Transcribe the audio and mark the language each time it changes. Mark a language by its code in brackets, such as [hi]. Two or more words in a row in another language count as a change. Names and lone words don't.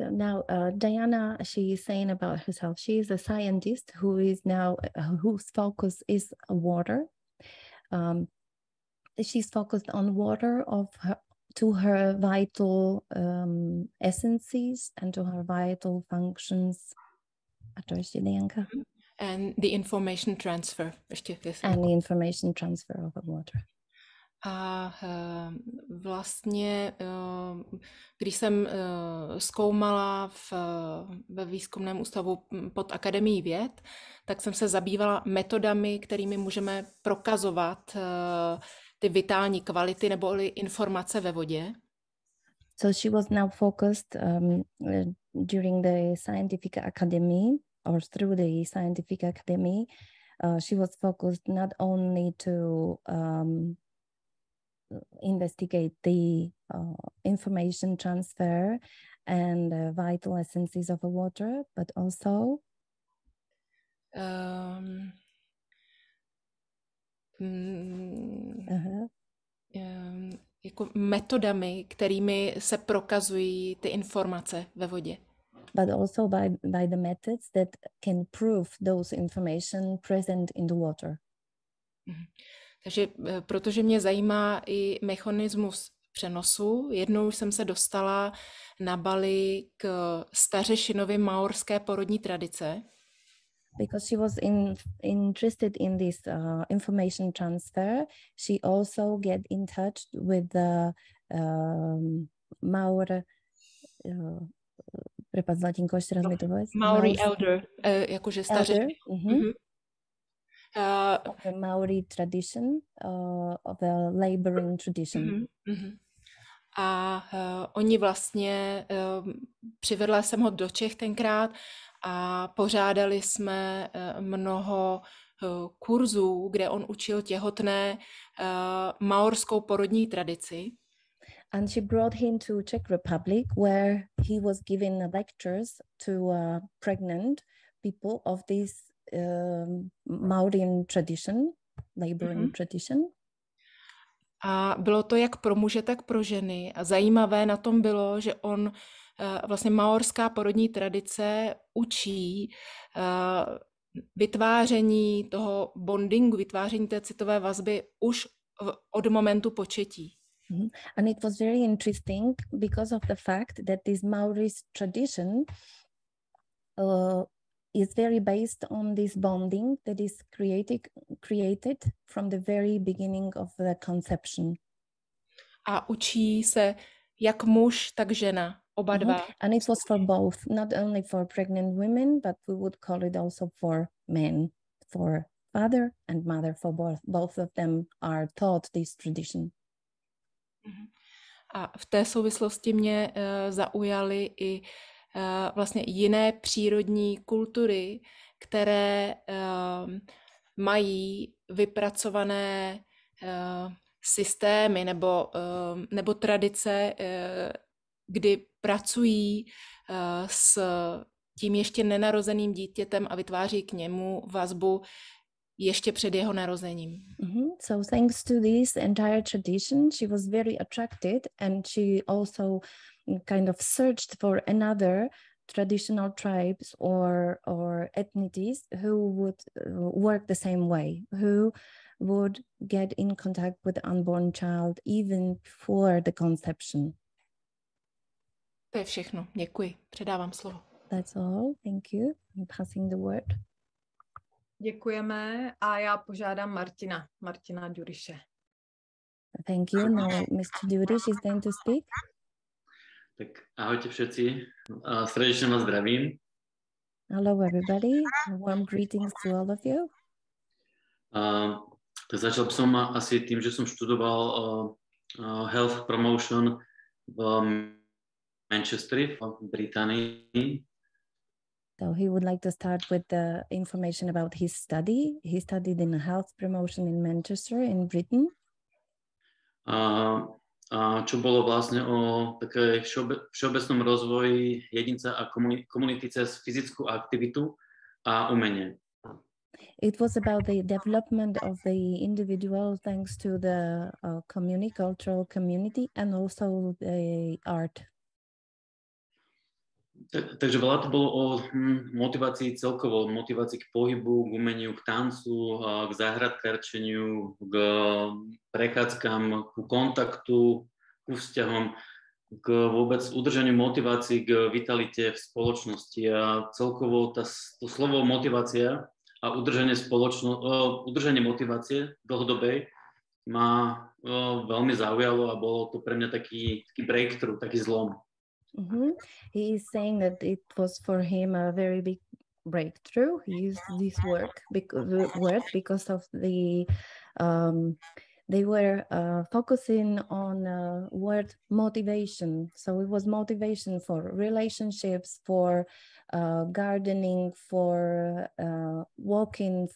[en] So now Diana, she is saying about herself, she is a scientist who is now, whose focus is water. She's focused on water to her vital essences and to her vital functions. And the information transfer. And the information transfer of the water. [cs] A vlastně, když jsem zkoumala ve výzkumném ústavu pod Akademií věd, tak jsem se zabývala metodami, kterými můžeme prokazovat ty vitální kvality nebo informace ve vodě. [en] So she was now focused during the scientific academy or through the scientific academy. She was focused not only to investigate the information transfer and vital essences of the water, but also [cs] jako metodami, kterými se prokazují ty informace ve vodě. [en] But also by the methods that can prove those information present in the water. [cs] Takže protože mě zajímá i mechanismus přenosu, jednou jsem se dostala na Bali k stařešinovi maorské porodní tradice. [en] Because she was interested in this information transfer, she also get in touch with the Maori. [sk] Prepad z latinkou, ještě raz mi to povedz. [en] Maori elder, [cs] jakože stařešin. [en] Of the Maori tradition, of the laboring tradition. [cs] A oni vlastně, přivedla jsem ho do Čech tenkrát a pořádali jsme mnoho kurzů, kde on učil těhotné maorskou porodní tradici. [en] And she brought him to Czech Republic, where he was giving lectures to pregnant people of this Maorian tradition, laboring tradition. [cs] A bylo to jak pro muže, tak pro ženy. A zajímavé na tom bylo, že on vlastně maorská porodní tradice učí vytváření toho bondingu, vytváření té citové vazby už od momentu početí. [en] And it was very interesting because of the fact that this Maori tradition is very based on this bonding that is created from the very beginning of the conception. [cs] A učí se jak muž, tak žena, oba dva. [en] And it was for both, not only for pregnant women, but we would call it also for men, for father and mother, for both of them are taught this tradition. [cs] A v té souvislosti mě zaujaly i vlastně jiné přírodní kultury, které mají vypracované systémy nebo tradice, kdy pracují s tím ještě nenarozeným dítětem a vytváří k němu vazbu ještě před jeho narozením. [en] So thanks to this entire tradition, she was very attracted and she also kind of searched for another traditional tribes or ethnicities who would work the same way, who would get in contact with the unborn child even before the conception. [cs] To je všechno. Děkuji. Předávám slovo. [en] That's all. Thank you. I'm passing the word. [cs] Děkujeme a já požádám Martina Ďuriše. [en] Thank you. Now Mr. Ďuriš is going to speak. [sk] Tak ahojte všetci, srdečne vás zdravím. [en] Hello everybody, warm greetings to all of you. [sk] Tak začal by som asi tým, že som študoval Health Promotion v Manchesteri, v Británii. [en] So he would like to start with the information about his study. He studied in health promotion in Manchester in Britain. [sk] Čo bolo vlastne o také všeobecnom rozvoji jedinca a komunity cez fyzickú aktivitu a umenie. [en] It was about the development of the individual thanks to the cultural community and also the art. [sk] Takže veľa to bolo o motivácii celkovo, motivácii k pohybu, k umeniu, k tancu, k záhradkárčeniu, k prechádzkam, ku kontaktu, ku vzťahom, k vôbec udržaniu motivácií, k vitalite v spoločnosti. A celkovo to slovo motivácia a udržanie motivácie dlhodobej ma veľmi zaujalo a bolo to pre mňa taký breakthrough, taký zlom. Mm-hmm. [en] He is saying that it was for him a very big breakthrough. He used this word because of the they were focusing on word motivation. So it was motivation for relationships, for gardening, for walking,